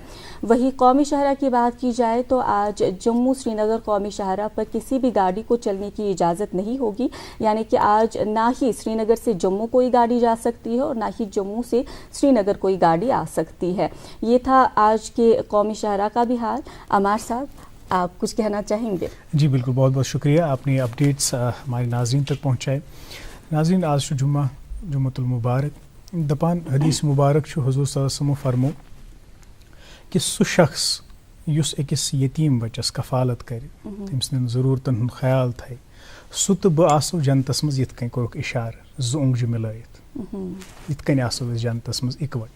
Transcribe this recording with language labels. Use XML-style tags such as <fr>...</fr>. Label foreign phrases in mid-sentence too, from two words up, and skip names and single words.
<hi>वहीं कौमी शहरा की बात की जाए तो आज जम्मू श्रीनगर कौमी शहरा पर किसी भी गाड़ी को चलने की इजाज़त नहीं होगी, यानी कि आज ना ही श्रीनगर से जम्मू कोई गाड़ी जा सकती है और ना ही जम्मू से श्रीनगर कोई गाड़ी आ सकती है। ये था आज के कौमी शहरा का भी हाल। अमार साहब, आप कुछ कहना चाहेंगे? जी बिल्कुल, बहुत बहुत शुक्रिया, आपने अपडेट्स हमारे नाज़रीन तक पहुँचाए।</hi> <ks>नाज़रीन, आज जुम्मा, जुम्मतुल मुबारक, दपान हदीस मुबारक हुज़ूर</ks> <ar>صلى الله عليه وسلم</ar> <ks>फरमो कि सु शख्स युस अकिस यतीम बच्चस कफालत करे, तम सदन ज़रूरतन हुंद ख्याल थाय, सु तो बह आसो जन्नतस मज यिथ कन कोरुक इशार जो ओंगज मिलयित, यिथ कन आसो जन्नतस मज इकवट।</ks>